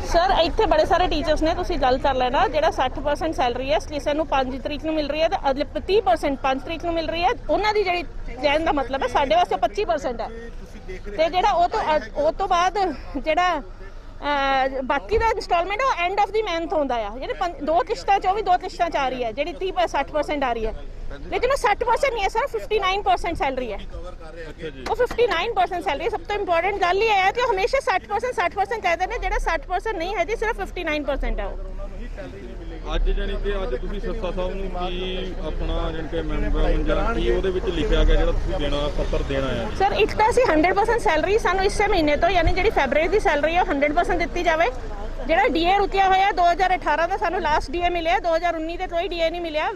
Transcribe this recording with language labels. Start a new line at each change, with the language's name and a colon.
Punjabi: Sir ਇੱਥੇ ਬੜੇ ਸਾਰੇ ਟੀਚਰਸ ਨੇ, ਤੁਸੀਂ ਗੱਲ ਕਰ ਲੈਣਾ. ਜਿਹੜਾ 60% ਸੈਲਰੀ ਹੈ ਕਿਸੇ ਨੂੰ 5 ਤਰੀਕ ਨੂੰ ਮਿਲ ਰਹੀ ਹੈ ਤੇ ਅਗਲੇ 30% 5 ਤਰੀਕ ਨੂੰ ਮਿਲ ਰਹੀ ਹੈ. ਉਹਨਾਂ ਦੀ ਜਿਹੜੀ ਕਹਿਣ ਦਾ ਮਤਲਬ ਹੈ ਸਾਡੇ ਵਾਸਤੇ 25% ਹੈ. ਤੇ ਜਿਹੜਾ ਉਹ ਤੋਂ ਬਾਅਦ ਜਿਹੜਾ ਬਾਕੀ ਦਾ ਇੰਸਟਾਲਮੈਂਟ ਉਹ
English: end of the month
Punjabi: ਹੁੰਦਾ ਆ. ਜਿਹੜੇ 2 ਕਿਸ਼ਤਾਂ 'ਚ ਉਹ ਵੀ 2 ਕਿਸ਼ਤਾਂ 'ਚ ਆ ਰਹੀ ਹੈ, ਜਿਹੜੀ 60% ਆ ਰਹੀ ਹੈ.
Hindi: लेकिन वो 60% नहीं है सर, 59% सैलरी है. वो 59% सैलरी है. सब तो इम्पोर्टेंट गल ही है कि हमेशा 60% कहते हैं, जो 60% नहीं है जी, सिर्फ 59% है वो.
Punjabi: ਅੱਜ ਜਾਨੀ ਕਿ ਅੱਜ ਤੁਸੀਂ ਸਿਰਸਾ ਸਾਹਿਬ ਨੂੰ ਕੀ ਆਪਣਾ ਜਾਨੀ ਕਿ ਮੈਮੋਰੈਂਡਮ ਜਾਂ ਕੀ ਉਹਦੇ ਵਿੱਚ ਲਿਖਿਆ ਗਿਆ ਜਿਹੜਾ ਤੁਸੀਂ ਦੇਣਾ ਪੱਤਰ ਦੇਣਾ ਹੈ? ਸਰ ਇੱਕ ਤਾਂ ਅਸੀਂ 100% ਸੈਲਰੀ ਸਾਨੂੰ ਇਸੇ ਮਹੀਨੇ ਤੋਂ ਯਾਨੀ ਜਿਹੜੀ ਫੈਬਰਰੀ ਦੀ ਸੈਲਰੀ ਹੈ 100% ਦਿੱਤੀ ਜਾਵੇ. ਜਿਹੜਾ ਡੀਏ ਰੁਕਿਆ ਹੋਇਆ 2018 ਦਾ ਸਾਨੂੰ ਲਾਸਟ ਡੀਏ ਮਿਲਿਆ, 2019 ਦੇ ਕੋਈ ਡੀਏ ਨਹੀਂ ਮਿਲਿਆ.